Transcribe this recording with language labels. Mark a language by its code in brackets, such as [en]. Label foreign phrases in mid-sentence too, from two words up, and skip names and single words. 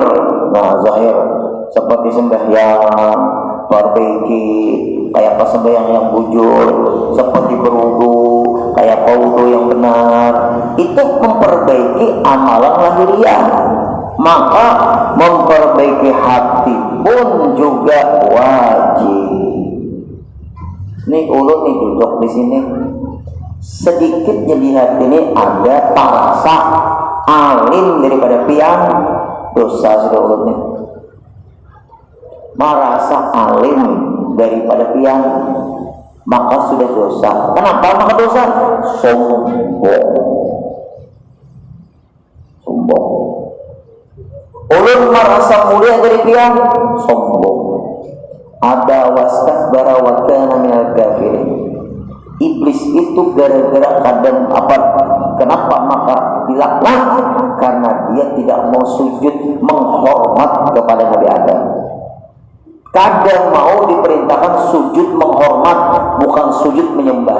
[id] Nah, zahir seperti sembahyang, perbaiki kayak apa sembahyang yang bujur, seperti berwudu, kayak wudu yang benar, itu memperbaiki amalan lahiriah. Maka memperbaiki hati pun juga wajib. [bjn] Nih ulun nih duduk di sini, sedikitnya di hati ini ada rasa alim daripada pian, dosa sudah ulun nih. [id] Merasa alim daripada pian, maka sudah dosa. Kenapa maka dosa? Sombong. [bjn] Ulun merasa mulia dari pian, sombong. [ar] Ada واستكبر وكان من الكافرين. [id] Iblis itu gara-gara kadang apa? Kenapa maka dilaknat? Karena dia tidak mau sujud menghormat kepada Nabi Adam. Kadang mau diperintahkan sujud menghormat, bukan sujud menyembah.